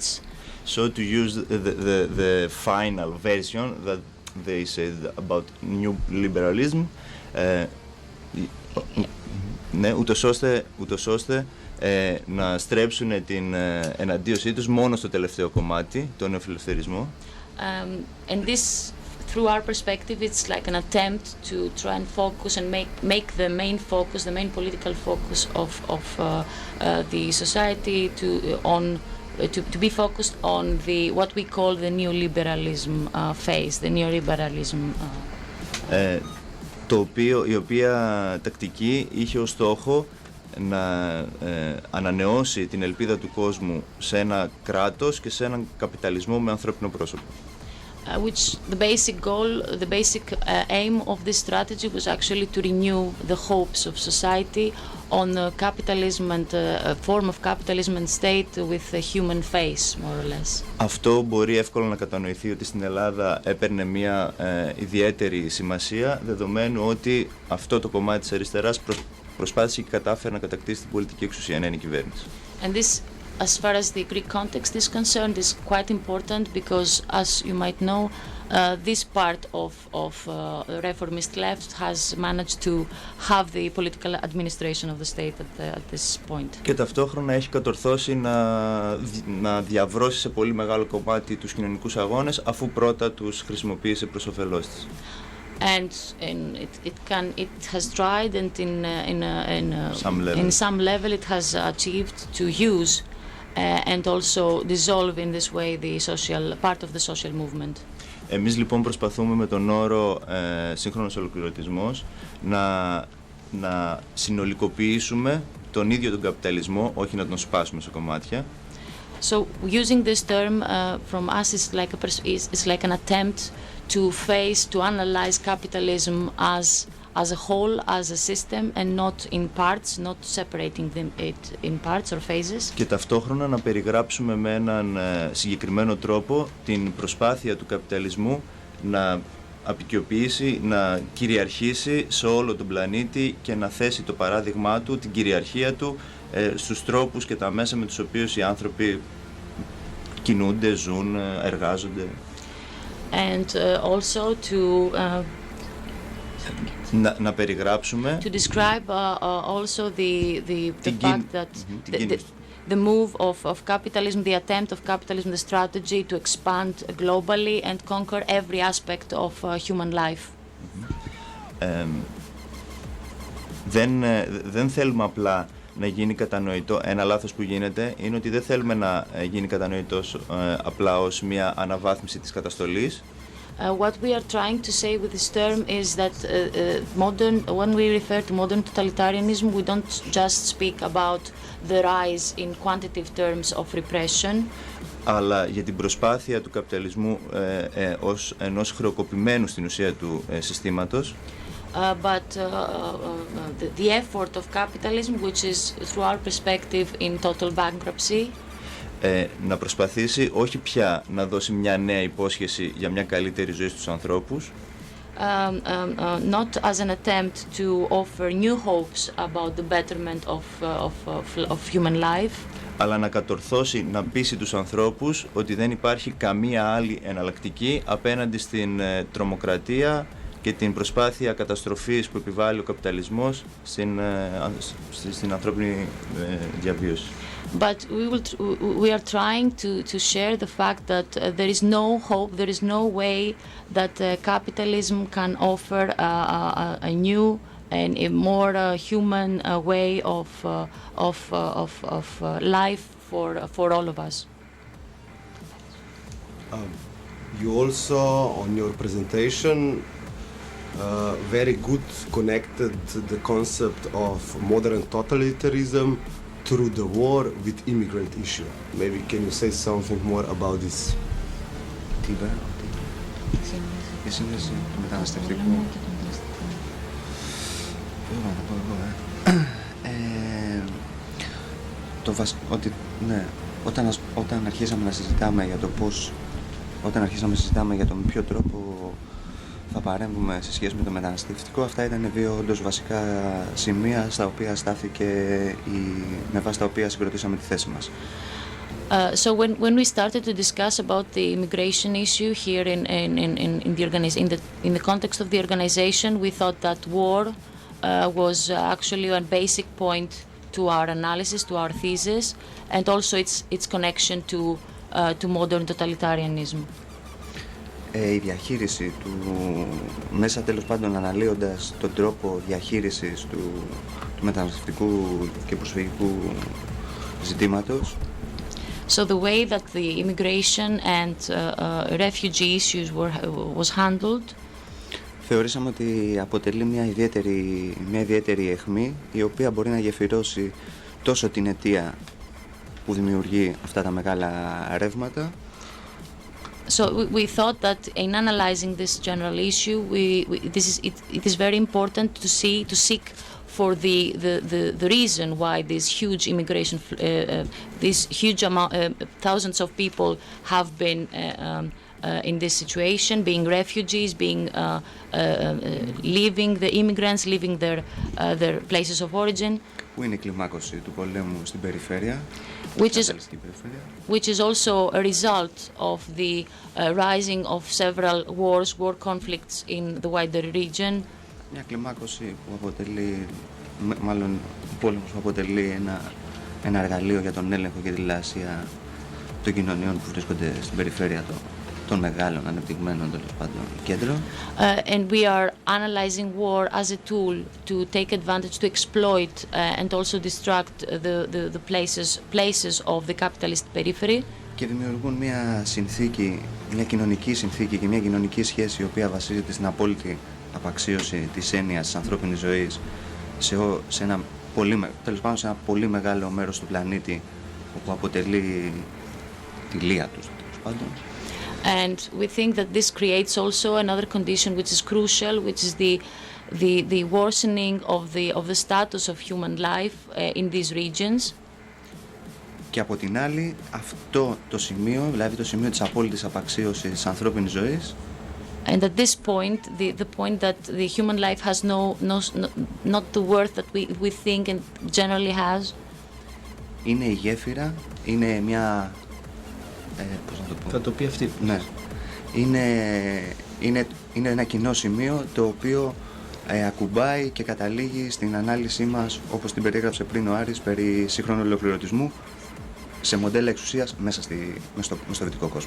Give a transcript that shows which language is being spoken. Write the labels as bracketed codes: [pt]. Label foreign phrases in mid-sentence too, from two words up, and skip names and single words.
[en] So to use the final version that they said about new liberalism, [el] ναι, ούτως ώστε να στρέψουν την εναντίωσή τους μόνο στο τελευταίο κομμάτι, τον νεοφιλελευθερισμό. [en] And this through our perspective, it's like an attempt to try and focus and make the main focus, the main political focus of the society to be focused on what we call the neoliberalism phase, the neoliberalism. [el] Η οποία τακτική είχε ως στόχο να ανανεώσει την ελπίδα του κόσμου σε ένα κράτος και σε έναν καπιταλισμό με ανθρώπινο πρόσωπο. [en] Which the basic goal, the basic aim of this strategy was actually to renew the hopes of society on capitalism and a form of capitalism and state with a human face, more or less. [el] Αυτό μπορεί εύκολα να κατανοηθεί ότι στην Ελλάδα έπαιρνε μια ιδιαίτερη σημασία, δεδομένου ότι αυτό το κομμάτι της αριστεράς προσπάθησε και κατάφερε να κατακτήσει την πολιτική εξουσία, να είναι η κυβέρνηση. [en] And this, as far as the Greek context is concerned, is quite important because, as you might know, this part of reformist left has managed to have the political administration of the state at this point. [el] Και ταυτόχρονα έχει κατορθώσει να διαβρώσει σε πολύ μεγάλο κομμάτι τους κοινωνικούς αγώνες, αφού πρώτα τους χρησιμοποίησε προς όφελός της. [en] And it has tried, and in some level it has achieved to use and also dissolve in this way the social part of the social movement. [el] Εμείς λοιπόν προσπαθούμε με τον όρο σύγχρονος ολοκληρωτισμός να συνολικοποιήσουμε τον ίδιο τον καπιταλισμό, όχι να τον σπάσουμε σε κομμάτια. [en] So using this term from us is like an attempt to analyze capitalism as a whole, as a system, and not in parts, not separating it in parts or phases. [el] Και ταυτόχρονα να περιγράψουμε με έναν συγκεκριμένο τρόπο την προσπάθεια του καπιταλισμού να αποικιοποιήσει, να κυριαρχήσει σε όλο τον πλανήτη και να θέσει το παράδειγμά του, την κυριαρχία του, στους τρόπους και τα μέσα με τους οποίους οι άνθρωποι κινούνται, ζουν, εργάζονται. [en] And also to [el] να περιγράψουμε [en] to describe also the fact that the move of capitalism, the attempt of capitalism, the strategy to expand globally and conquer every aspect of human life. [el] Δεν θέλουμε απλά να γίνει κατανοητό. Ένα λάθος που γίνεται είναι ότι δεν θέλουμε να γίνει κατανοητός απλά ως μια αναβάθμιση της καταστολής. [en] What we are trying to say with this term is that when we refer to modern totalitarianism, we don't just speak about the rise in quantitative terms of repression. [el] Αλλά για την προσπάθεια του καπιταλισμού ως ενός χρεοκοπημένου στην ουσία του συστήματος. [en] But the effort of capitalism, which is through our perspective in total bankruptcy. [el] Να προσπαθήσει όχι πια να δώσει μια νέα υπόσχεση για μια καλύτερη ζωή στους ανθρώπους. [en] Not as an attempt to offer new hopes about the betterment of human life. [el] Αλλά να κατορθώσει να πείσει τους ανθρώπους ότι δεν υπάρχει καμία άλλη εναλλακτική απέναντι στην τρομοκρατία και την προσπάθεια καταστροφής που επιβάλλει ο καπιταλισμός στην ανθρώπινη διαβίωση. [en] But we are trying to share the fact that there is no hope, there is no way that capitalism can offer a new and a more human way of life for all of us. You also, on your presentation, very good connected the concept of modern totalitarianism through the war with immigrant issue. Maybe can you say something more about this? [el] Η σύνδεση του μεταναστευτικού. Όταν αρχίσαμε να συζητάμε για το πώς, για τον ποιο τρόπο θα παρέμβουμε σε σχέση με το μεταναστευτικό, αυτά ήταν δύο όντως βασικά σημεία στα οποία στάθηκε με βάση τα οποία συγκροτήσαμε τη θέση μας. [en] So when we started to discuss about the immigration issue here in the context of the organization, we thought that war was actually a basic point to our analysis, to our thesis, and also its connection to modern totalitarianism. [el] η διαχείριση του, μέσα τέλος πάντων αναλύοντας τον τρόπο διαχείρισης του μεταναστευτικού και προσφυγικού ζητήματος. [en] So the way that the immigration and refugee issues was handled. [el] Θεωρήσαμε ότι αποτελεί μια ιδιαίτερη αιχμή, η οποία μπορεί να γεφυρώσει τόσο την αιτία που δημιουργεί αυτά τα μεγάλα ρεύματα. [en] So we thought that in analyzing this general issue, it is very important to seek for the reason why this huge immigration, this huge amount, thousands of people have been in this situation, being refugees, being leaving the immigrants, leaving their places of origin. [el] Που είναι η κλιμάκωση του πολέμου στην περιφέρεια. [en] Which is also a result of the rising of several war conflicts in the wider region. [el] Μια κλιμάκωση που αποτελεί, μάλλον πόλεμος που αποτελεί ένα εργαλείο για τον έλεγχο και τη λαασία των κοινωνιών που βρίσκονται στην περιφέρεια των μεγάλων ανεπτυγμένων τέλος πάντων κέντρων. [en] And we are analyzing war as a tool to take advantage, to exploit and also distract the places of the capitalist periphery. [el] Και δημιουργούν μια συνθήκη, μια κοινωνική συνθήκη και μια κοινωνική σχέση η οποία βασίζεται στην απόλυτη απαξίωση της έννοιας της ανθρώπινης ζωής σε ένα πολύ μεγάλο μέρος του πλανήτη όπου αποτελεί τη λία τους τέλος πάντων. [en] And we think that this creates also another condition which is crucial, which is the worsening of the status of human life in these regions. [el] Και από την άλλη, αυτό το σημείο, δηλαδή το σημείο της απόλυτης απαξίωσης της ανθρώπινης ζωής, [en] and at this point, the point that the human life has not the worth that we think and generally has, [el] είναι η γέφυρα, είναι μια πώς να το πω. Θα το πει αυτή. Ναι. Είναι ένα κοινό σημείο το οποίο ακουμπάει και καταλήγει στην ανάλυση μας, όπως την περιέγραψε πριν ο Άρης, περί σύγχρονου ολοκληρωτισμού σε μοντέλα εξουσίας μέσα στο δυτικό κόσμο.